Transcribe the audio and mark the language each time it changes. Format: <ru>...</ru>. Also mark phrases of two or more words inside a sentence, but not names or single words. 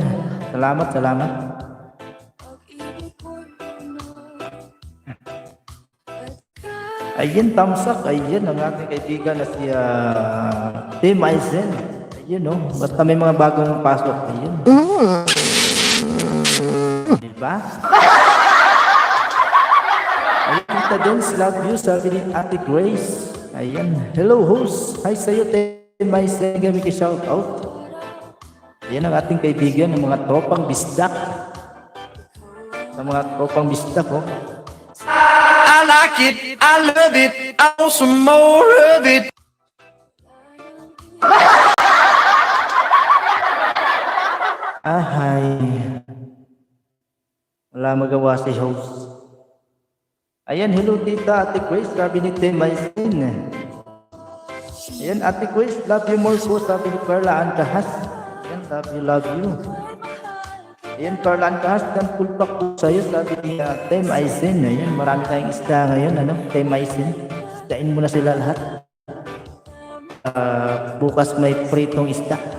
<tl>Salamat. Ayan, tamsak. Ayan, ang ating kaibigan na si Tim Eisen. Ayan, no? Basta may mga bagong pasok. Ayan. Diba? Ayan, Tita Dance,</tl> <en>love you.</en> <tl>Sabi ni Ate Grace. Ayan.</tl> <en>Hello, host.</en> <tl>Hi sa'yo, Tim Eisen. Kami ka-shout out. Ayan ang ating kaibigan ng mga tropang bisdak. Sa mga tropang bisdak, oh.</tl> <en>I like it, I love it, I want some more of it.</en> <tl>Hi. Wala magawa si host. Ayan, hello Tita, Ate Grace, sabi ni Tim Eisen. Ayan, Ate Grace,</tl> <en>love you more</en> <tl>po, sabi ni Carla Angkahas.</tl> <en>Ayan, love you.</en> <tl>Ayan, Carla Angkahas, dan</tl> <en>full pack</en> <tl>po sa'yo, sabi ni Tim Eisen. Ayan, marami tayong isda ngayon, ano, Tim Eisen. Isdain mo na sila lahat. Bukas may pritong isda.</tl>